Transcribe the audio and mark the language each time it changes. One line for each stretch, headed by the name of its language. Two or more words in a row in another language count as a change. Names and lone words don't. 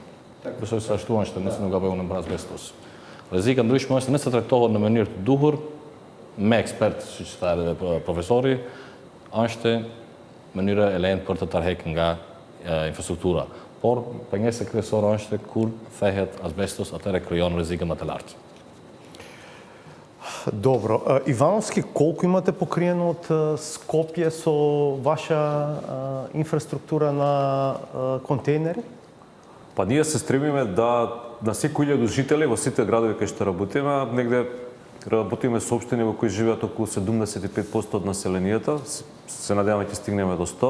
Albanian: Besoj se ashtu është nëse nuk gaboj unë për asbestos. Rrezika ndryshme është nëse trajtohet në mënyrë të duhur me ekspert, siç tha edhe profesori, është mënyra e lehtë për të tërhequr nga infrastruktura. Por pengesa kryesore është kur thehet asbestos, atëherë krijon rrezike më të lartë.
Macedonian: Добро. Ивановски, колку имате покриено од Скопје со ваша инфраструктура на контейнери? Па ние се стремиме да на секој 1000 жители во сите градови кај што работиме, негде работиме со општини во кои живеат околу 75% од населението, се надеваме ќе стигнеме до 100.